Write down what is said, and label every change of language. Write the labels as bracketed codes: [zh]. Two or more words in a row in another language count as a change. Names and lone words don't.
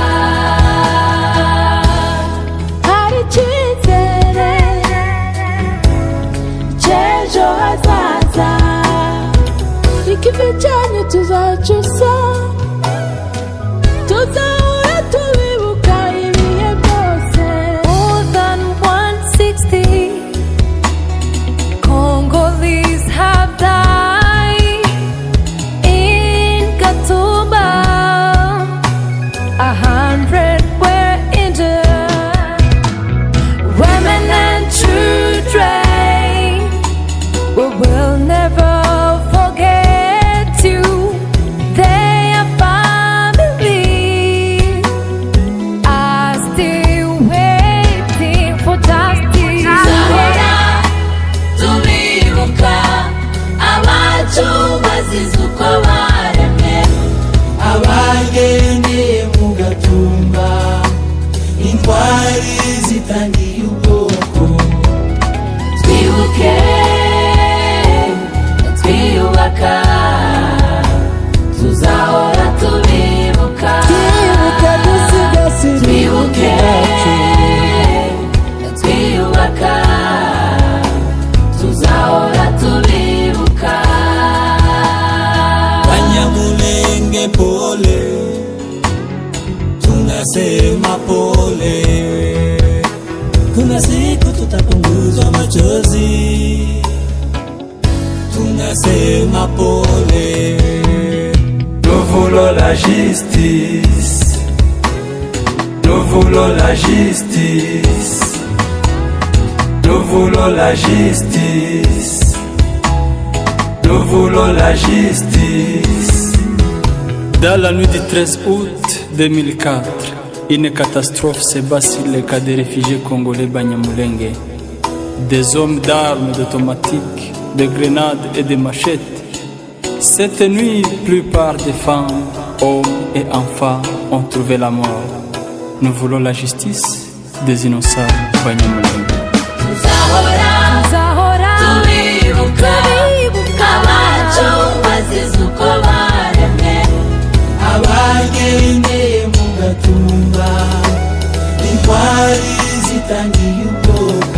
[rw] Hari icyizere cy'ejo hazaza, ikivi cyanyu tuzacusa, tuzahora tubibuka ibihe byose. [en] More than 160 Congolese have died in Gatumba, 100 were injured, women and children. We will never forget you. Their families are still waiting for justice. [rw] Tuzahora tubibuka abacu bazize uko baremwe, abagendeye mu gatumba, intwari zitangiye ubwoko. twibuke twiyubaka, tuzahora tubibuka. Twibuka dusigasira Twibuke ibyacu, twiyubaka, tuzahora tubibuka. [sw] Banyamulenge pole, tunasema pole. Kuna siku tutapunguzwa machozi, tunasema pole. [fr] Nous voulons la justice, nous voulons la justice, nous voulons la justice, nous voulons la justice. Dans la nuit du 13 août 2004, une catastrophe s'ébat sur les cas des réfugiés congolais Banyamulenge. Des hommes d'armes automatiques, de grenades et de machettes. Cette nuit, plupart des femmes, hommes et enfants ont trouvé la mort. Nous voulons la justice des innocents Banyamulenge. [rw] Tuzahora tubibuka abacu bazize uko baremwe, abagendeye mu gatumba, intwari zitangiye ubwoko.